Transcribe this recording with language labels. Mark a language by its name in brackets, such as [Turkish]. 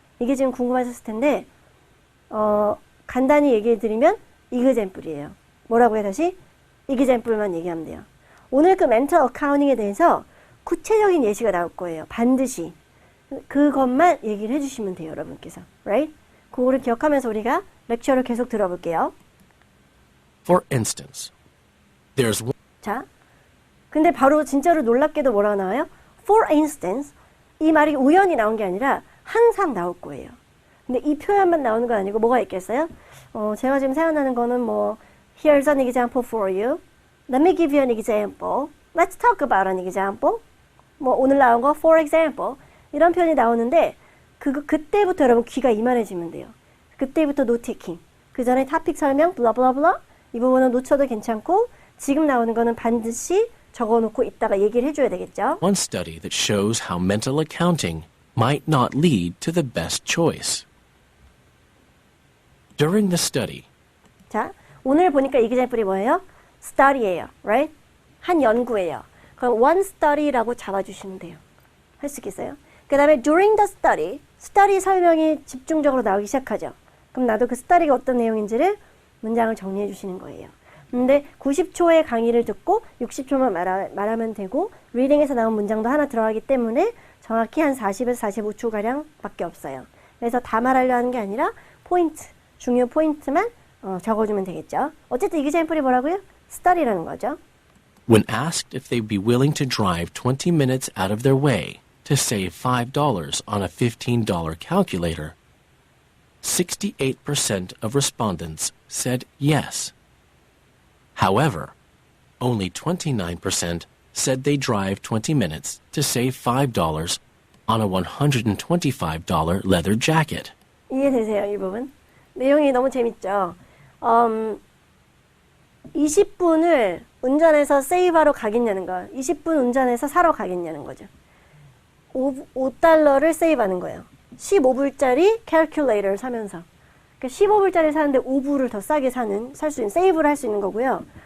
[Korean] 이게 지금 궁금하셨을 텐데 간단히 얘기해드리면 이그젬플이에요. 뭐라고요 다시? 이그젬플만 얘기하면 돼요. 오늘 그 멘탈 어카운팅에 대해서 구체적인 예시가 나올 거예요. 반드시. 그것만 얘기를 해주시면 돼요, 여러분께서. [English] right? [Korean] 그거를 기억하면서 우리가 렉처를 계속 들어볼게요. [English] For instance, there's one. [Korean] 자, 근데 바로 진짜로 놀랍게도 뭐라고 나와요? [English] For instance, [Korean] 이 말이 우연히 나온 게 아니라 항상 나올 거예요. 근데 이 표현만 나오는 건 아니고 뭐가 있겠어요? 제가 지금 생각나는 거는 뭐 [English] Here's an example for you. Let me give you an example. Let's talk about an example. [Korean] 뭐 오늘 나온 거 for example. 이런 표현이 나오는데 그때부터 여러분 귀가 이만해지면 돼요. 그때부터 노테킹. 그 전에 토픽 설명 블라블라블라 이 부분은 놓쳐도 괜찮고 지금 나오는 거는 반드시 적어놓고 이따가 얘기를 해줘야 되겠죠. [English] One study that shows how mental accounting might not lead to the best choice. During the study, [Korean] 자, 오늘 보니까 이그젬플이 뭐예요? study예요. [English] Right? [Korean] 한 연구예요. 그럼 one study라고 잡아주시면 돼요. 할 수 있겠어요? 그 다음에 during the study, study 설명이 집중적으로 나오기 시작하죠. 그럼 나도 그 study가 어떤 내용인지를 문장을 정리해 주시는 거예요. 근데 90초의 강의를 듣고 60초만 말하면 되고 리딩에서 나온 문장도 하나 들어가기 때문에 정확히 한 40에서 45초가량 밖에 없어요. 그래서 다 말하려 하는 게 아니라 포인트, 중요 포인트만 적어주면 되겠죠. 어쨌든 example이 뭐라고요? study라는 거죠. [English] When asked if they'd be willing to drive 20 minutes out of their way to save $5 on a $15 calculator, 68% of respondents said yes. However, only 29% said they drive 20 minutes to save $5 on a $125 leather jacket. [Korean] 이해되세요, 이 부분? 내용이 너무 재밌죠? 20분을 운전해서 세이브하러 가겠냐는 거. 20분 운전해서 사러 가겠냐는 거죠. 5달러를 세이브하는 거예요. 15불짜리 캘큘레이터를 사면서. 그러니까 15불짜리 사는데 5불을 더 싸게 살 수 있는, 세이브를 할 수 있는 거고요.